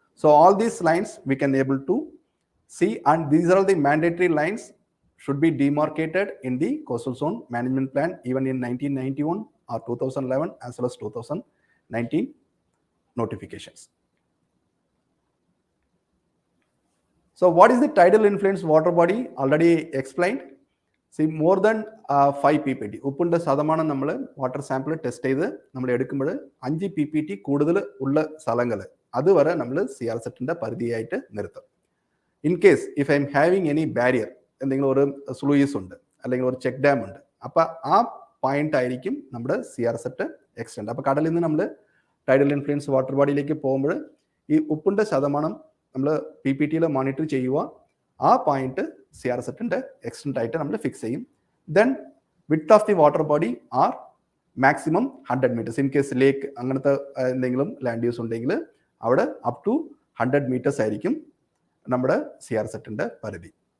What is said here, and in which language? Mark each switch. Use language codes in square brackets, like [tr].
[en] So all these lines we can able to see, and these are the mandatory lines should be demarcated in the Coastal Zone Management Plan, even in 1991 or 2011 as well as 2019 notifications. So what is the tidal influence water body? Already explained. See, more than 5 PPT. [ml] ഉപ്പിൻ്റെ ശതമാനം നമ്മൾ water sample test ചെയ്ത് നമ്മൾ എടുക്കുമ്പോൾ 5 PPT കൂടുതൽ ഉള്ള സ്ഥലങ്ങൾ അതുവരെ നമ്മൾ CRZ പരിധിയായിട്ട് നിർത്തും. [en] in case if I am having any barrier, [ml] എന്തെങ്കിലും ഒരു സ്ലൂയിസ് ഉണ്ട് അല്ലെങ്കിൽ ഒരു ചെക്ക് ഡാം ഉണ്ട്, അപ്പോൾ ആ പോയിന്റ് ആയിരിക്കും നമ്മുടെ CRZ എക്സ്റ്റെൻഡ്. അപ്പോൾ കടലിൽ നിന്ന് നമ്മൾ ടൈഡൽ ഇൻഫ്ലുവൻസ് വാട്ടർ ബോഡിയിലേക്ക് പോകുമ്പോൾ ഈ ഉപ്പിൻ്റെ ശതമാനം നമ്മൾ PPT മോണിറ്റർ ചെയ്യുക, ആ പോയിന്റ് CRZ extent ആയിട്ട് നമ്മൾ ഫിക്സ് ചെയ്യും. [en] Then width of the water body are maximum 100 meters. In case [ml] lake അങ്ങനത്തെ എന്തെങ്കിലും ലാൻഡ് യൂസ് ഉണ്ടെങ്കിൽ അവിടെ [en] up to 100 meters [ml] ആയിരിക്കും നമ്മുടെ CRZ പരിധി.